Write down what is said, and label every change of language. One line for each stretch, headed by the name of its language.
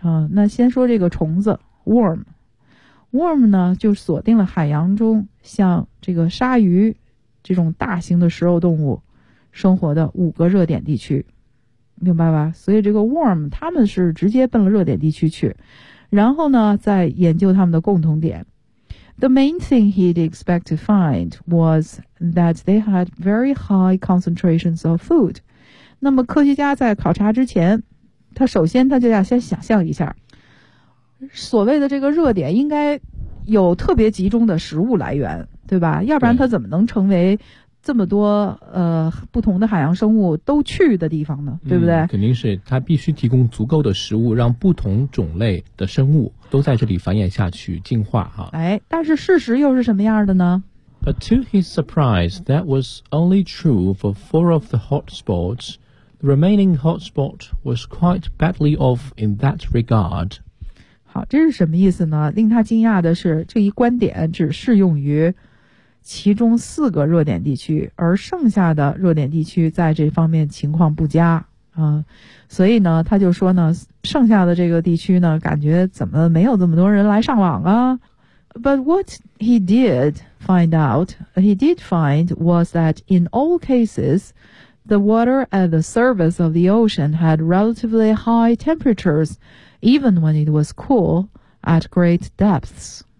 Chinese: 那先说这个虫子 ,worm。 Worm 呢就锁定了海洋中像这个鲨鱼这种大型的食肉动物生活的五个热点地区。明白吧？所以这个 worm 他们是直接奔了热点地区去，然后呢再研究他们的共同点。
English: The main thing he'd expect to find was that they had very high concentrations of food.
Chinese: 那么科学家在考察之前，他首先他就要先想象一下，所谓的这个热点应该有特别集中的食物来源，对吧？要不然他怎么能成为这么多不同的海洋生物都去的地方呢，对不对？肯定是它必须提供足够的食物，让不同种类的生物都在这里繁衍下去进化啊。哎，但是事实又是什么样的呢？
English: But to his surprise, that was only true for 4 of the hotspots. The remaining hotspot was quite badly off in that regard.
Chinese: 好，这是什么意思呢？令他惊讶的是，这一观点只适用于其中四个热点地区，而剩下的热点地区在这方面情况不佳啊，所以呢，他就说呢，剩下的这个地区呢，感觉怎么没有这么多人来上网啊
English: ？But what he did find out, he did find was that in all cases, the water at the surface of the ocean had relatively high temperatures, even when it was cool at great depths.